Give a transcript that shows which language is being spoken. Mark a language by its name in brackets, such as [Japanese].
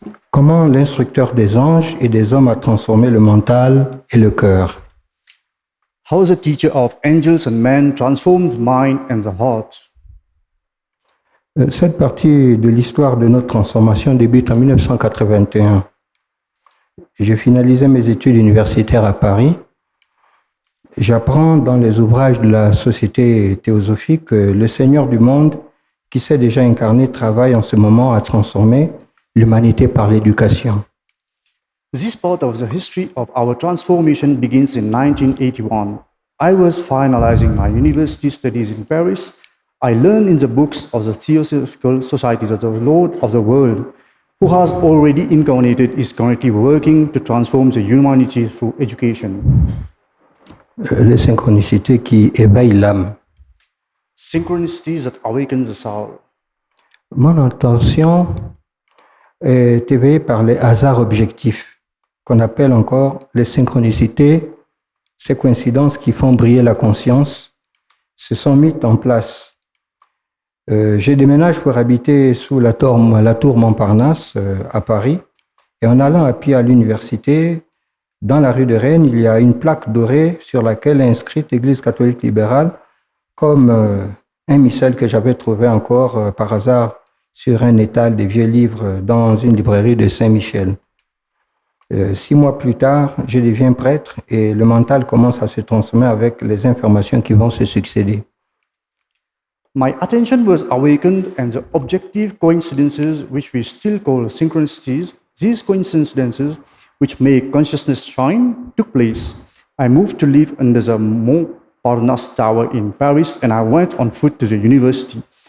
[French] Comment l'instructeur des anges et des hommes a transformé le mental et le cœur? [English] How the teacher of angels and men transforms the mind and the heart. [French] Cette partie de l'histoire de notre transformation débute en 1981. Je finalisais mes études universitaires à Paris. J'apprends dans les ouvrages de la Société théosophique que le Seigneur du monde, qui s'est déjà incarné, travaille en ce moment à transformer l'humanité par l'éducation. [English] This part of the history of our transformation begins in 1981. I was finalizing my university studies in Paris. I learned in the books of the Theosophical Societies of the Lord of the world, who has already incarnated, is currently working to transform the humanity through education. [French] Les synchronicités qui éveillent l'âme. [English] Synchronicities that awaken the soul. [French] Mon intention est éveillée par les hasards objectifs, qu'on appelle encore les synchronicités, ces coïncidences qui font briller la conscience, se sont mises en place. Je déménage pour habiter sous la tour Montparnasse à Paris, et en allant à pied à l'université, dans la rue de Rennes, il y a une plaque dorée sur laquelle est inscrite Église catholique libérale, comme un missel que j'avais trouvé encore par hasard sur un étal des vieux livres dans une librairie de Saint-Michel. 6 mois plus tard, je deviens prêtre et le mental commence à se transformer avec les informations qui vont se succéder. [English] My attention was awakened and the objective coincidences, which we still call synchronicities, these coincidences which make consciousness shine, took place. I moved to live under the Montparnasse Tower in Paris and I went on foot to the university.